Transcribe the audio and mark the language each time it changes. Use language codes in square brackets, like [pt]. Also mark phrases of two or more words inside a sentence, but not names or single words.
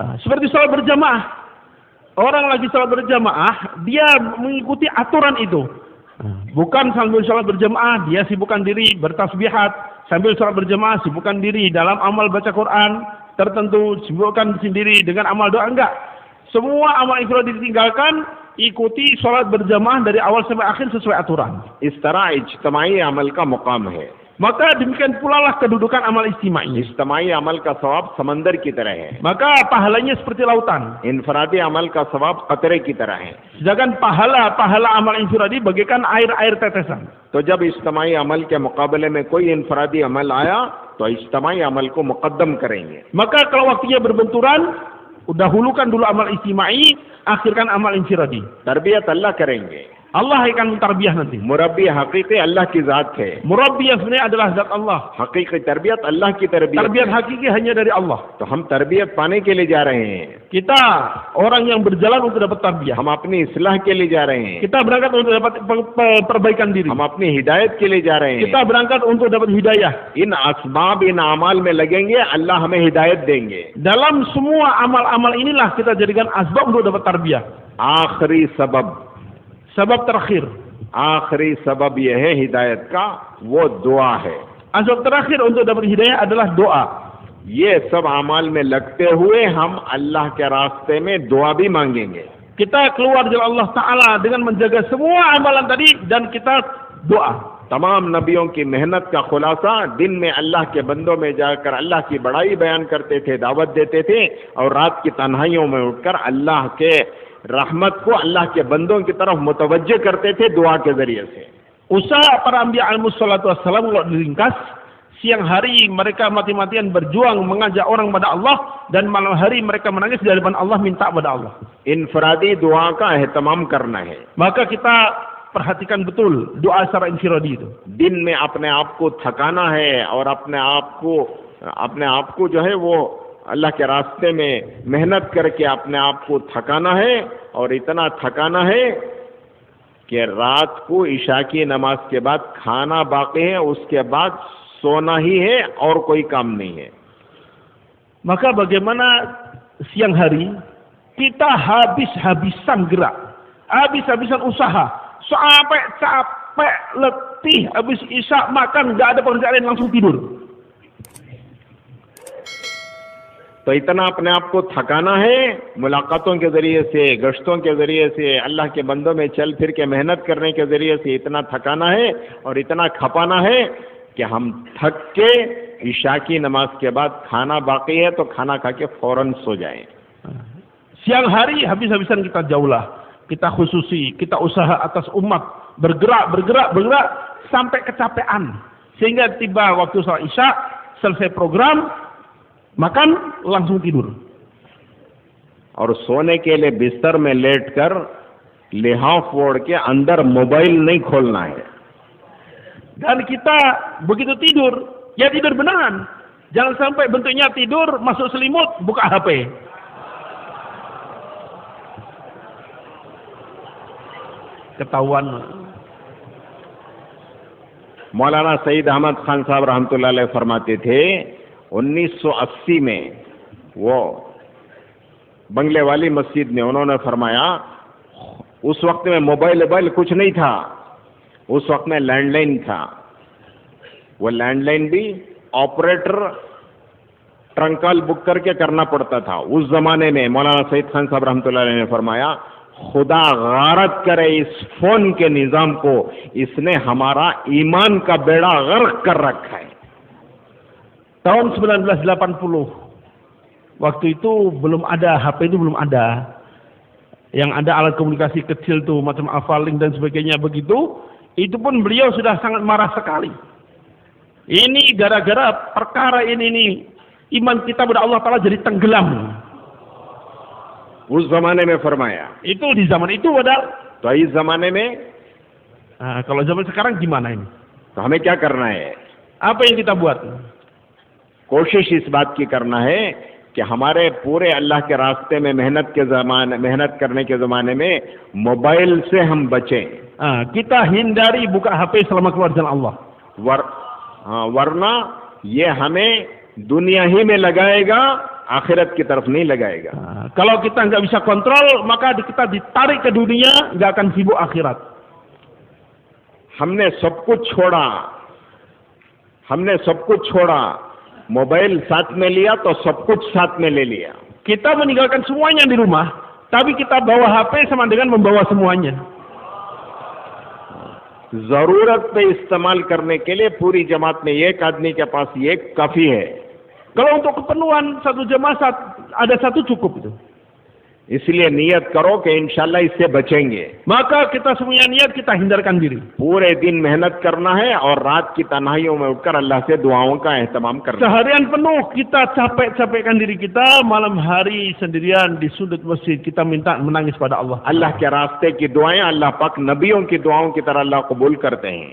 [id] Seperti sholat berjamaah. Orang lagi sholat berjamaah, dia mengikuti aturan itu. Bukan sambil sholat berjamaah, dia sibukkan diri bertasbihat. Sambil sholat berjamaah, sibukkan diri dalam amal baca Quran tertentu, sibukkan sendiri dengan amal doa. Enggak. Semua amal infiradi ditinggalkan, ikuti sholat berjamaah dari awal sampai akhir sesuai aturan. [ur] اس طرح اجتماعی عمل کا مقام ہے. [id] Maka demikian pula lah kedudukan amal istimai. [ur] اجتماعی عمل کا ثواب سمندر کی طرح ہے, [id] Maka pahalanya seperti lautan. [ur] انفرادی عمل کا ثواب قطرے کی طرح ہے. [id] Sedangkan pahala amal infiradi bagaikan air tetesan. [ur] تو جب اجتماعی عمل کے مقابلے میں کوئی انفرادی عمل آیا تو اجتماعی عمل کو مقدم کریں گے. [id] Maka kalau waktunya berbenturan, dahulukan dulu amal istimai, akhirkan amal infiradi. [ur] تربیت اللہ کریں گے, [id] Allah akan mentarbiyah nanti. [ur] مربی حقیقی اللہ کی ذات ہے, [id] Murabbi yang sebenarnya adalah zat Allah. [ur] حقیقی تربیت اللہ کی تربیت [id] Tarbiyat [ur] है। [id] hakiki hanya dari Allah. [ur] تو ہم تربیت پانے کے لیے جا رہے ہیں, [id] Kita orang yang berjalan untuk dapat tarbiyah. [ur] ہم اپنی اصلاح کے لیے جا رہے ہیں, [id] Kita berangkat untuk dapat perbaikan diri. [ur] ہم اپنی ہدایت کے لیے جا رہے ہیں. [id] Kita berangkat untuk dapat hidayah. [ur] ان اسباب ان اعمال میں لگیں گے، اللہ ہمیں ہدایت دیں گے. [id] Dalam semua amal-amal inilah kita jadikan asbab untuk dapat tarbiyah. [ur] आखिरी [id] Sebab terakhir. [ur] آخری سبب یہ ہے ہدایت کا، وہ دعا ہے. [id] Asbab terakhir untuk dapat hidayah adalah doa. [ur] یہ سب اعمال میں لگتے ہوئے ہم اللہ کے راستے میں دعا بھی مانگیں گے. [id] Kita keluar dari Allah Ta'ala dengan menjaga semua amalan tadi dan kita doa. [ur] تمام نبیوں کی محنت کا خلاصہ دن میں اللہ کے بندوں میں جا کر اللہ کی بڑائی بیان کرتے تھے، دعوت دیتے تھے، اور رات کی تنہائیوں میں اٹھ کر اللہ کے رحمت کو اللہ کے بندوں کی طرف متوجہ کرتے تھے دعا کے ذریعے سے. [id] Usaha para anbiya [ar] عليهم الصلاة والسلام [id] kalau diringkas, siang hari mereka mati-matian berjuang mengajak orang pada Allah, dan malam hari mereka menangis di hadapan Allah minta pada Allah. [ur] انفرادی دعا کا اہتمام کرنا ہے. [id] Maka kita perhatikan betul doa secara infiradi itu. [ur] دن میں اپنے آپ کو تھکانا ہے اور اپنے آپ کو جو ہے وہ اللہ کے راستے میں محنت کر کے اپنے آپ کو تھکانا ہے، اور اتنا تھکانا ہے کہ رات کو عشاء کی نماز کے بعد کھانا باقی ہے، اس کے بعد سونا ہی ہے اور کوئی کام نہیں ہے. [id] Maka bagaimana siang hari kita habis-habisan gerak, habis-habisan usaha, sampai capek, letih, habis isya makan, nggak ada pekerjaan lain, langsung tidur. [ur] تو اتنا اپنے آپ کو تھکانا ہے، ملاقاتوں کے ذریعے سے، گشتوں کے ذریعے سے، اللہ کے بندوں میں چل پھر کے محنت کرنے کے ذریعے سے اتنا تھکانا ہے اور اتنا کھپانا ہے کہ ہم تھک کے عشاء کی نماز کے بعد کھانا باقی ہے تو کھانا کھا کے فوراً سو جائیں. [id] Siang hari habis-habisan kita jauhlah, kita khususi, kita usaha atas umat, bergerak sampai kecapean, sehingga tiba waktu sholat isya, selesai program, makan, langsung tidur. [ur] اور سونے کے لیے بستر میں لیٹ کر لحاف اوڑھ کے اندر موبائل نہیں کھولنا ہے. [id] Dan kita begitu tidur, ya tidur beneran, Jangan sampai bentuknya tidur, masuk selimut, buka HP. Ketahuan. [ur] مولانا سعید احمد خان صاحب [ar] رحمة الله عليه [ur] فرماتے تھے 1980 میں وہ بنگلے والی مسجد میں انہوں نے فرمایا، اس وقت میں موبائل کچھ نہیں تھا، اس وقت میں لینڈ لائن تھا. وہ لینڈ لائن بھی [en] operator trunk call book [ur] کر کے کرنا پڑتا تھا اس زمانے میں. مولانا سعید خان صاحب [ar] رحمة الله عليه [ur] نے فرمایا، خدا غارت کرے اس فون کے نظام کو، اس نے ہمارا ایمان کا بیڑا غرق کر رکھا ہے. [id] Tahun 1980, waktu itu belum ada HP, itu belum ada. Yang ada alat komunikasi kecil tuh macam Avalink dan sebagainya begitu. Itu pun beliau sudah sangat marah sekali. Ini gara-gara perkara ini nih, iman kita kepada Allah Ta'ala jadi tenggelam. [ur] اس زمانے میں فرمایا. [id] Itu di zaman itu padahal. [ur] تو اس زمانے میں [id] kalau zaman sekarang gimana ini? [ur] تو ہمیں کیا کرنا ہے? [id] Apa yang kita buat? [ur] کوشش اس بات کی کرنا ہے کہ ہمارے پورے اللہ کے راستے میں محنت کرنے کے زمانے میں موبائل سے ہم بچیں. [id] Kita hindari buka HP selama keluar jalan Allah. [ur] ورنہ یہ ہمیں دنیا ہی میں لگائے گا، آخرت کی طرف نہیں لگائے گا. [id] Kalau kita nggak bisa kontrol, maka kita ditarik ke dunia, nggak akan sibuk akhirat. [ur] ہم نے سب کچھ چھوڑا، موبائل ساتھ میں لیا تو سب کچھ ساتھ میں لے لیا. [id] Kita meninggalkan semuanya di rumah, tapi kita bawa HP sama dengan membawa semuanya. [ur] ضرورت پہ استعمال کرنے کے لیے پوری جماعت میں ایک آدمی کے پاس یہ کافی ہے. [id] Kalau untuk keperluan satu jemaah ada satu cukup itu. [ur] اس لیے نیت کرو کہ ان شاء اللہ اس سے بچیں گے. [id] Maka kita semuanya niat, kita hindarkan diri. [ur] پورے دن محنت کرنا ہے اور رات کی تنہائیوں میں اٹھ کر اللہ سے دعاؤں کا اہتمام کرنا ہے. [id] Seharian penuh kita capek-capekkan diri kita, malam hari sendirian di sudut masjid kita minta menangis pada Allah. [ur] اللہ کے راستے کی دعائیں اللہ پاک نبیوں کی دعاؤں کی طرح اللہ قبول کرتے ہیں.